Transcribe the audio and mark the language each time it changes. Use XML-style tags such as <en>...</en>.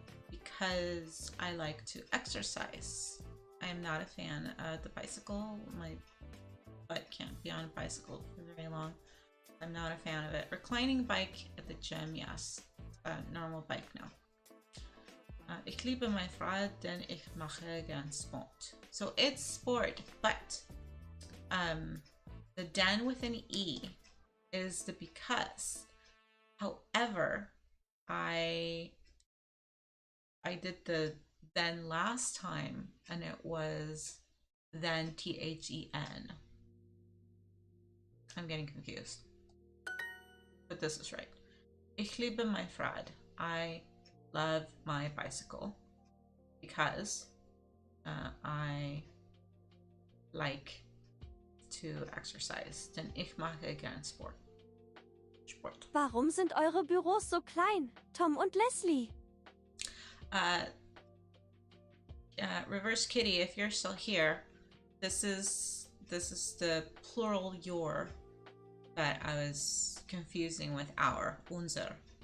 <en>Because I like to exercise. I am not a fan of the bicycle. My butt can't be on a bicycle for very long. I'm not a fan of it. Reclining bike at the gym, yes. Normal bike, no.</en> <de>Ich liebe meine Frau, denn ich mache gern Sport.</de> <en>So it's sport, but the den with an E is the because. However, I did the then last time and it was then THEN. I'm getting confused. But this is right.</en> <de>Ich liebe mein Fahrrad.</de> <en>I love my bicycle because I like to exercise.</en> <de>Denn ich mache gern Sport. Warum sind eure Büros so klein, Tom und Leslie?</de> <en>Reverse Kitty, if you're still here, this is the plural your that I was confusing with our, unser.</en>